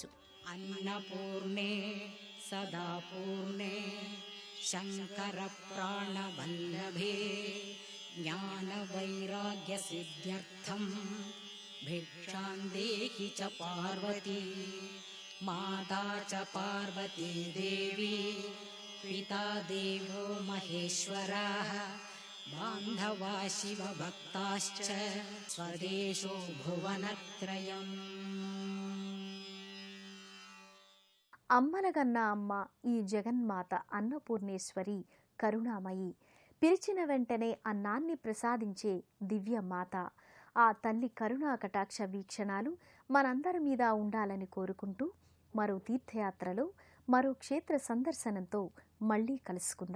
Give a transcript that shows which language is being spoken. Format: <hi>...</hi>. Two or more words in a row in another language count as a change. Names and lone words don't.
<sa>अन्नपूर्णे सदा पूर्णे शङ्करप्राणवल्लभे ज्ञानवैराग्यसिद्ध्यर्थं भिक्षां देहि च पार्वती. माता च पार्वती देवी पिता देवो महेश्वरः बान्धवा शिवभक्ताश्च स्वदेशो भुवनत्रयम्.</sa> <te>అమ్మలగన్న అమ్మ ఈ జగన్మాత అన్నపూర్ణేశ్వరి కరుణామయి. పిలిచిన వెంటనే అన్నాన్ని ప్రసాదించే దివ్య మాత. ఆ తల్లి కరుణా కటాక్ష వీక్షణాలు మనందరి మీద ఉండాలని కోరుకుంటూ మరో తీర్థయాత్రలో మరో క్షేత్ర సందర్శనంతో మళ్ళీ కలుసుకుందాం.</te>